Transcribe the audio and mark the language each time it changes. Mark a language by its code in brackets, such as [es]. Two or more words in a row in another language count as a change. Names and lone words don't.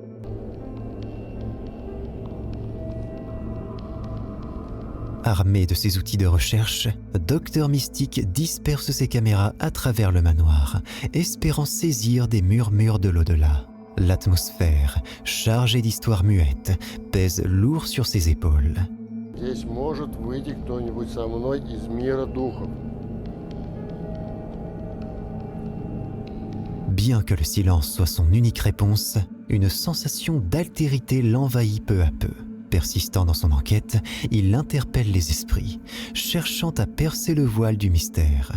[fr] Armé de ses outils de recherche, Dr Mystique disperse ses caméras à travers le manoir, espérant saisir des murmures de l'au-delà. L'atmosphère, chargée d'histoires muettes, pèse lourd sur ses épaules. [ru] Здесь может выйти кто-нибудь со мной из мира духов. [fr] Bien que le silence soit son unique réponse, une sensation d'altérité l'envahit peu à peu. Persistant dans son enquête, il interpelle les esprits, cherchant à percer le voile du mystère.